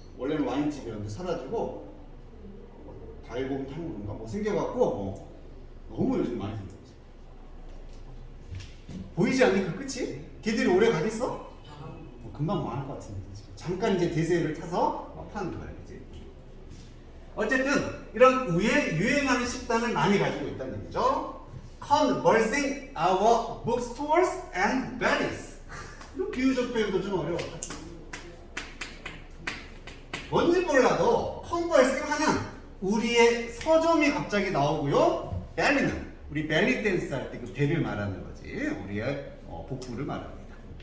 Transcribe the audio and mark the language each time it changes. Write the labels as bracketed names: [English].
[Korean] 원래는 와인집이었는데 사라지고 달곰탕인가 뭐 생겨갖고 너무 요즘 많이 생겼지. 보이지 않니 그 끝이? 걔들이 오래 가겠어? 금방 망할 것 같은데. 잠깐 이제 대세를 타서 파는 거야, 그지? 어쨌든 이런 유행하는 식단을 많이 가지고 있다는 얘기죠. [English] Conversing our bookstores and bellies. [Korean] 이런 비유적 표현도 좀 어려웠다. 뭔지 몰라도 컨버싱 하는 우리의 서점이 갑자기 나오고요. 벨리는 우리 벨리 댄스 할 때 그 배를 말하는 거지. 우리의 복부를 말합니다.